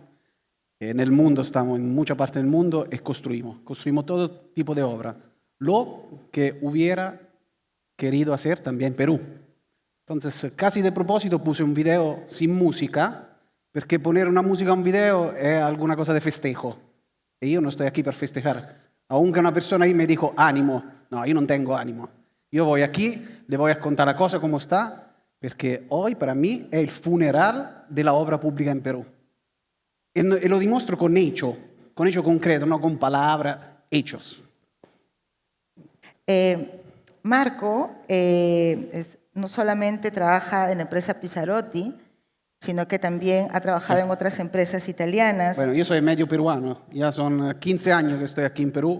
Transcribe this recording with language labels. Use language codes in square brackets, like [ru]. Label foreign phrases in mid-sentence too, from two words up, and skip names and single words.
[es] En el mundo, estamos en mucha parte del mundo y construimos. Construimos todo tipo de obra. Lo que hubiera querido hacer también en Perú. Entonces, casi de propósito puse un video sin música, perché poner una música a un video è alguna cosa de festejo. [it] E io non sto aquí per festejar. [es] Aunque una persona ahí me dijo, ánimo. No, yo no tengo ánimo. Yo voy aquí, le voy a contar la cosa como está, perché hoy para mí [it] è il funeral della opera pubblica in Perù. E lo dimostro [es] con hecho concreto, no con palabras, hechos. Marco no solamente trabaja en la empresa Pizzarotti, sino que también ha trabajado en otras empresas italianas. Bueno, yo soy medio peruano, ya son 15 años que estoy aquí en Perú.